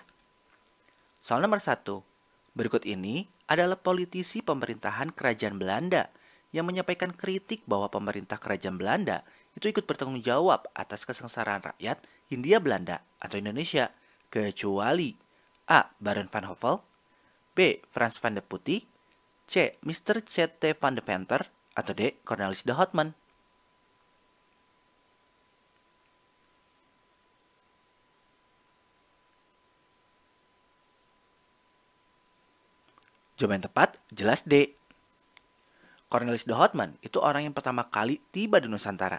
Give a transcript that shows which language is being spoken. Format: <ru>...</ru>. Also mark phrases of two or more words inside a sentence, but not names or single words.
<id>Soal nomor 1. Berikut ini adalah politisi pemerintahan Kerajaan Belanda yang menyampaikan kritik bahwa pemerintah Kerajaan Belanda itu ikut bertanggung jawab atas kesengsaraan rakyat Hindia Belanda atau Indonesia, kecuali A. Baron van Hove, B. Frans van de Putte, C. Mr. C.T. van de Venter, atau D. Cornelis de Houtman. Jawaban yang tepat jelas D. Cornelis de Houtman itu orang yang pertama kali tiba di Nusantara.</id>